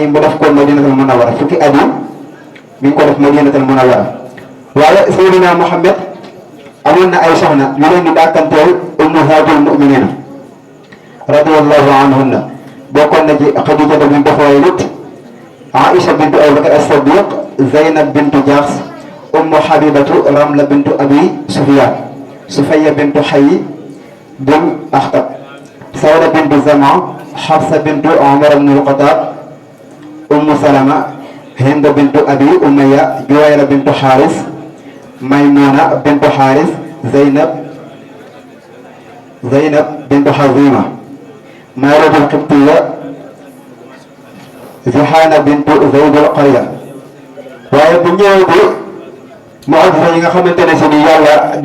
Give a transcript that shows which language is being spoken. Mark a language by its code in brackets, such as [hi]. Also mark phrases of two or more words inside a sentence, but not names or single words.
[wo] mu def ko Madinatul Munawwara fukki at yi mi ngi ko def Madinatul Munawwara waaye Seydina Muhammad amoon na ay soxna yu leen di dàkkanteel [ar] أمهات المؤمنين رضي الله عنهن [wo] bokkoon na ci Xadijata bintu Xuwaylid Aïcha bintu Abubakar as-Siddiq Zeynab bintu Jahsh ummu Habibatu Ramla bintu Abi Sufyan Sufayya bintu Hayy bin Akhtab Sawda bintu Zama Hafsa bintu Umar ibn al-Khattab ummu Salama Hind bintu Abi Umayya Juwayra bintu Haris Maymuna bintu Haris Zeynab bintu Hazima Maryam al-Qibtiyya Zihana bintu Zayd al-Qarya waaye bu ñëwee bi mu'jiza yi nga xamante ne si ni yàlla defaloon